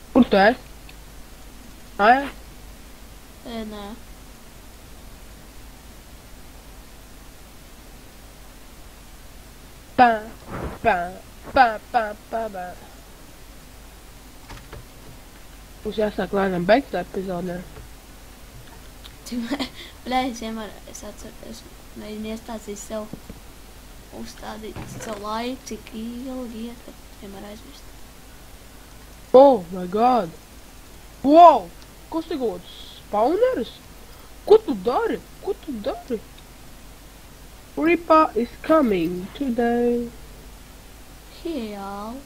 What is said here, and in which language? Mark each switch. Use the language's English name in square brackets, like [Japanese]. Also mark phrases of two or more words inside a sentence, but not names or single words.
[Latvian] tu esi? Ai? Nē. Pā, pā, pā, pā, pā, pā. Mums jāsāk lēnām beigt tā epizodē. Bļā, es vienmēr, es atceros, mēģinu iestāstīt sev, uzstādīt savu laiku, cik ilgi iet, kad vienmēr aizmirst. [English] Oh my god! Wow! [Latvian] Kas te kaut spawneris? Ko tu dari? Ko tu dari? [English] Reaper is coming today. [Latvian] Jā.